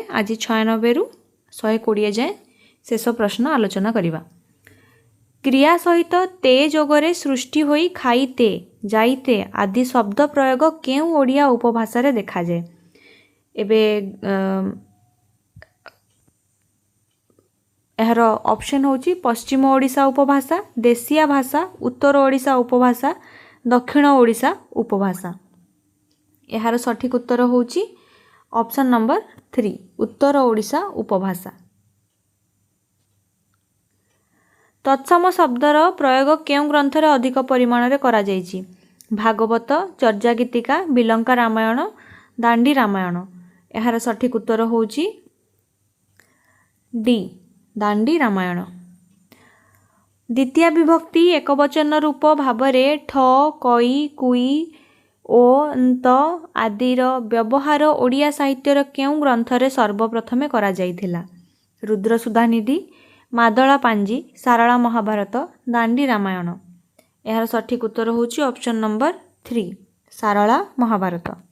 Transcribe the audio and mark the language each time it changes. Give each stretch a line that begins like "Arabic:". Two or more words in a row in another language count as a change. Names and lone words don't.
Odia: ଆଜି 96 ରୁ 120 ଯାଏ ଶେଷ ପ୍ରଶ୍ନ ଆଲୋଚନା କରିବା। କ୍ରିୟା ସହିତ ତେ ଯୋଗରେ ସୃଷ୍ଟି ହୋଇ ଖାଇତେ ଯାଇତେ ଆଦି ଶବ୍ଦ ପ୍ରୟୋଗ କେଉଁ ଓଡ଼ିଆ ଉପଭାଷା ରେ ଦେଖାଯାଏ। ଏବେ ଏହାର ଅପସନ୍ ହେଉଛି ପଶ୍ଚିମ ଓଡ଼ିଶା ଉପଭାଷା, ଦେଶିଆ ଭାଷା, ଉତ୍ତର ଓଡ଼ିଶା ଉପଭାଷା, ଦକ୍ଷିଣ ଓଡ଼ିଶା ଉପଭାଷା। ଏହାର ସଠିକ ଉତ୍ତର ହେଉଛି ଅପସନ୍ ନମ୍ବର 3 ଉତ୍ତର ଓଡ଼ିଶା ଉପଭାଷା। ତତ୍ସମ ଶବ୍ଦର ପ୍ରୟୋଗ କେଉଁ ଗ୍ରନ୍ଥ ରେ ଅଧିକ ପରିମାଣ ରେ କରାଯାଇଛି? भागवत, चर्या गीतिका, बिलंका रामायण, दांडी रामायण। ଏହାର ସଠିକ ଉତ୍ତର ହେଉଛି ଡି ଦାଣ୍ଡି ରାମାୟଣ। ଦ୍ୱିତୀୟ ବିଭକ୍ତି ଏକବଚନ ରୂପ ଭାବରେ ଠ, କଇ, କୁଇ ଓ ତ ଆଦିର ବ୍ୟବହାର ଓଡ଼ିଆ ସାହିତ୍ୟର କେଉଁ ଗ୍ରନ୍ଥ ରେ ସର୍ବପ୍ରଥମେ କରାଯାଇଥିଲା? रुद्रसुधानिधि, मादला पांजी, सारला महाभारत, दांडी रामायण। ଏହାର ସଠିକ ଉତ୍ତର ହେଉଛି ଅପସନ୍ ନମ୍ବର 3 ସାରଳା ମହାଭାରତ।